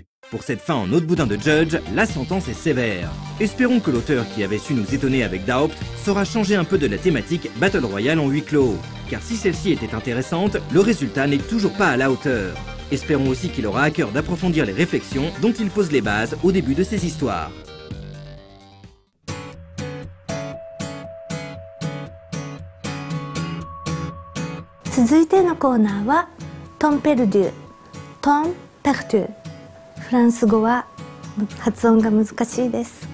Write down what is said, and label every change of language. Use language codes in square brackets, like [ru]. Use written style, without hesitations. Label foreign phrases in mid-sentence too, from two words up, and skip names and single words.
[fr] Pour cette fin en autre boudin de Judge, la sentence est sévère. Espérons que l'auteur qui avait su nous étonner avec Doubt saura changer un peu de la thématique Battle Royale en huis clos. Car si celle-ci était intéressante, le résultat n'est toujours pas à la hauteur. Espérons aussi qu'il aura à cœur d'approfondir les réflexions dont il pose les bases au début de ses histoires. [ja] 続いてのコーナーはトンペルデュ、トンペルデュ。フランス語は発音が難しいです。